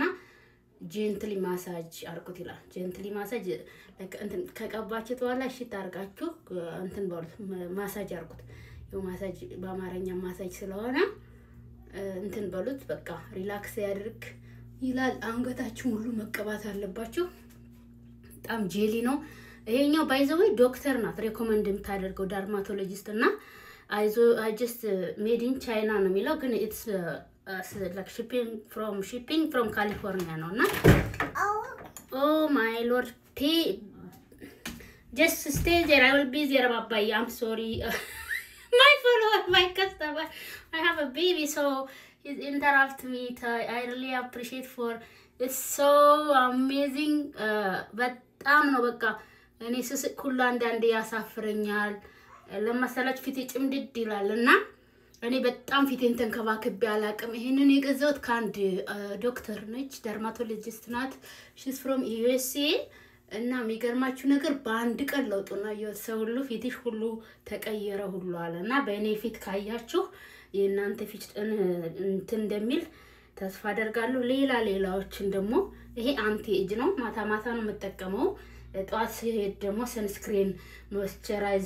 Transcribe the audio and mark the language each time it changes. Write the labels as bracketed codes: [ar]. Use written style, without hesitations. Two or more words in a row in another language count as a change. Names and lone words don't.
[en] gentle massage [am] አርኩት ይላል። [en] gentle massage [am] እንትን ከቀባችሁት በኋላ እሺ ታርጋችሁ እንትን ባሉት ማሳጅ አርኩት። ይው ማሳጅ በአማርኛ ማሳጅ ስለሆነ እንትን ባሉት በቃ ሪላክስ ያድርግ ይላል። አንገታችሁ ሁሉ መቀባት አለባችሁ። በጣም ጄሊ ነው ይሄኛው። [en] by the way [am] ዶክተር ናት ሪኮመንድ የምታደርገው ዳርማቶሎጂስት እና [en] I just made in China [am] ነው የሚለው ግን [en] it's like shipping from California no na oh my lord just stay there. I will be there bye. I'm sorry my follower my customer I have a baby so he's interrupt me. I really appreciate for it's so amazing [am] በጣም ነው በቃ እኔ ስስቅ ሁሉ አንዳንዴ ያሳፍረኛል ለማሰላች ፊቴ ጭምድድ ይላልና እኔ በጣም ፊቴን ተንከባክቤ አላቅም። ይሄንን የገዛሁት ካንድ ዶክተር ነች ደርማቶሎጂስት ናት [en] she's from USA [am] እና የሚገርማችሁ ነገር በአንድ ቀን ለውጥና የሰው ሁሉ ፊትሽ ሁሉ ተቀየረ ሁሉ አለና በእኔ ፊት ካያችሁ የእናንተ ፊት እንትን እንደሚል ተስፋ አደርጋለሁ። ሌላዎችን ደግሞ ይሄ [en] anti age [am] ነው ማታ ነው የምጠቀመው። ጧት ሲሄድ ደግሞ [en] sunscreen moisturize